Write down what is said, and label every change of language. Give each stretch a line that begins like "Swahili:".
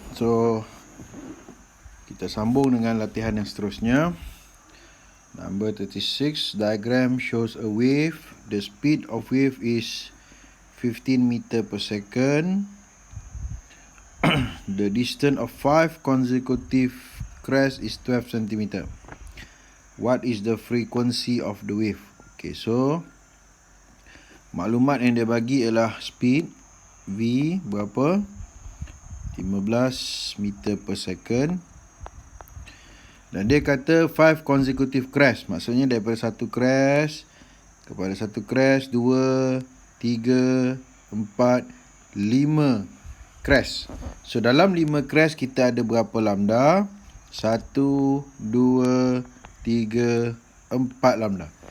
Malay: So, kita sambung dengan latihan yang seterusnya.
English: Number 36, diagram shows a wave. The speed of wave is 15 meter per second. The distance of 5 consecutive crests is 12 cm. What is the frequency of the wave?
Malay: Okay, so maklumat yang dia bagi ialah speed V berapa?
English: 15 meter per second.
Malay: Dan dia kata 5
English: consecutive crash.
Malay: Maksudnya daripada satu crash kepada satu crash, 2, 3, 4, 5 crash. So dalam 5 crash kita ada berapa lambda? 1, 2, 3, 4 lambda.